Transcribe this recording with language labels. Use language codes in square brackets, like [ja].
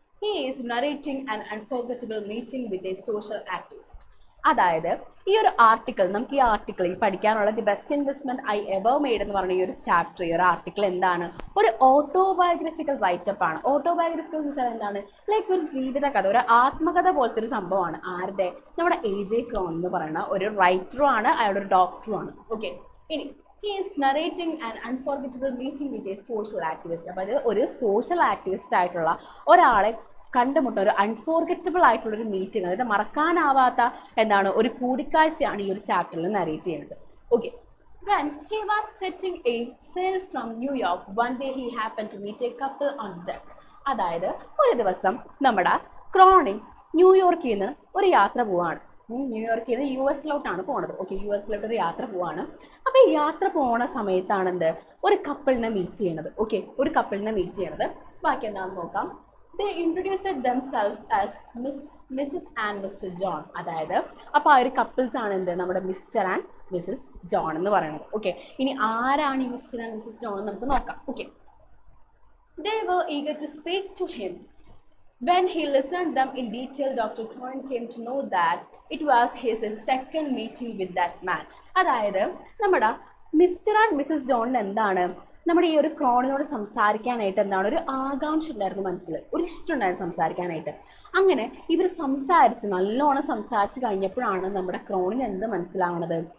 [en] He is narrating an unforgettable meeting with a social activist. [ml] അതായത് ഈ ഒരു article, നമുക്ക് ഈ ആർട്ടിക്കിൾ ഈ പഠിക്കാനുള്ള the best investment I ever made എന്ന് പറഞ്ഞ ഈ ഒരു ചാപ്റ്റർ, ഈ ഒരു ആർട്ടിക്കിൾ എന്താണ്? ഒരു ഓട്ടോബയോഗ്രഫിക്കൽ റൈറ്റപ്പ് ആണ്. ഓട്ടോബയോഗ്രഫിക്കൽ എന്ന് വെച്ചാൽ എന്താണ്? ലൈക്ക് ഒരു ജീവിത കഥ, ഒരു ആത്മകഥ പോലത്തെ ഒരു സംഭവമാണ്. ആരുടെ? നമ്മുടെ AJ ക്രോൺ എന്ന് പറയുന്ന ഒരു റൈറ്ററും ആണ്, അയാളൊരു ഡോക്ടറും ആണ്. ഓക്കെ, ഇനി [en] he is narrating an unforgettable meeting with a social activist. [ml] അപ്പോൾ അത് ഒരു സോഷ്യൽ ആക്ടിവിസ്റ്റ് ആയിട്ടുള്ള ഒരാളെ കണ്ടുമുട്ടുന്ന ഒരു അൺഫോർഗറ്റബിൾ ആയിട്ടുള്ളൊരു മീറ്റിംഗ്, അതായത് മറക്കാനാവാത്ത എന്താണ് ഒരു കൂടിക്കാഴ്ചയാണ് ഈ ഒരു ചാപ്റ്ററിൽ നരേറ്റ് ചെയ്യുന്നത്. [en] Okay, when he was setting a sail from New York, one day he happened to meet a couple on deck. [ml] അതായത് ഒരു ദിവസം നമ്മുടെ ക്രോണിൻ ന്യൂയോർക്കിൽ നിന്ന് ഒരു യാത്ര പോവാണ്. ന്യൂയോർക്കിൽ നിന്ന് US-ലോട്ടാണ് പോണത്. ഓക്കെ, US-ലോട്ട് ഒരു യാത്ര പോവാണ്. അപ്പോൾ ഈ യാത്ര പോണ സമയത്താണ് എന്ത് ഒരു കപ്പിളിനെ മീറ്റ് ചെയ്യണത്. ഓക്കെ, ഒരു കപ്പിളിനെ മീറ്റ് ചെയ്യണത്. ബാക്കി എന്താണെന്ന് നോക്കാം. [en] They introduced themselves as Mrs. and Mr. John. [ml] അതായത് അപ്പോൾ ആ ഒരു കപ്പിൾസ് ആണ് എന്ത് നമ്മുടെ മിസ്റ്റർ ആൻഡ് മിസ്സസ് ജോൺ എന്ന് പറയുന്നത്. ഓക്കെ, ഇനി ആരാണ് ഈ മിസ്റ്റർ ആൻഡ് മിസ്സസ് ജോൺ എന്ന് നമുക്ക് നോക്കാം. [en] Okay, they were eager to speak to him. When he listened them in detail, Dr. Cronin came to know that it was his second meeting with that man. [ml] അതായത് നമ്മുടെ mister and Mrs ജോണിന് എന്താണ് നമ്മുടെ ഈ ഒരു ക്രോണിനോട് സംസാരിക്കാനായിട്ട് എന്താണ് ഒരു ആകാംക്ഷ ഉണ്ടായിരുന്നു മനസ്സിൽ, ഒരു ഇഷ്ടം ഉണ്ടായിരുന്നു സംസാരിക്കാനായിട്ട്. അങ്ങനെ ഇവർ സംസാരിച്ച് നല്ലോണം സംസാരിച്ച് കഴിഞ്ഞപ്പോഴാണ് നമ്മുടെ ക്രോണിന് എന്ത് മനസ്സിലാവണത്?